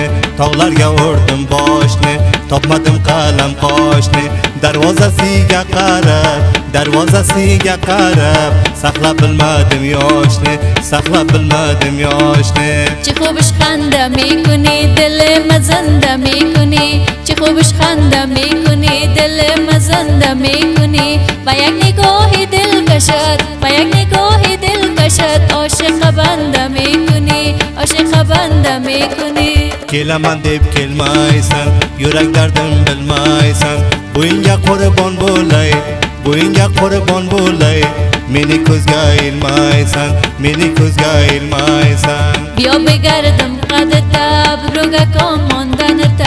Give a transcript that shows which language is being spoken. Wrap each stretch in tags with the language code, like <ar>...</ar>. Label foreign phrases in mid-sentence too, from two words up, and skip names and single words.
<uz>Tog'larga urdim boshni, topmadim qalam qoshni. Darvozasiga qarab, darvozasiga qarab, saqlab bilmadim yoshni, saqlab bilmadim yoshni.</uz> <fa>چه خوبش خنده میکنی دل مزنده میکنی، چه خوبش خنده میکنی دل مزنده میکنی. و یک نگاه دل کشد، و یک نگاه دل کشد. عاشق بنده میکنی، عاشق بنده میکنی.</fa> <uz>Kelaman deb kelmaysan, yurak dardim bilmaysan. Bo'yinga qurbon bo'lay, bo'yinga qurbon bo'lay. Meni ko'zga ilmaysan, meni ko'zga ilmaysan.</uz> <fa>بیا بگردم قدته,</fa> <uz>birovga komondan ta.</uz>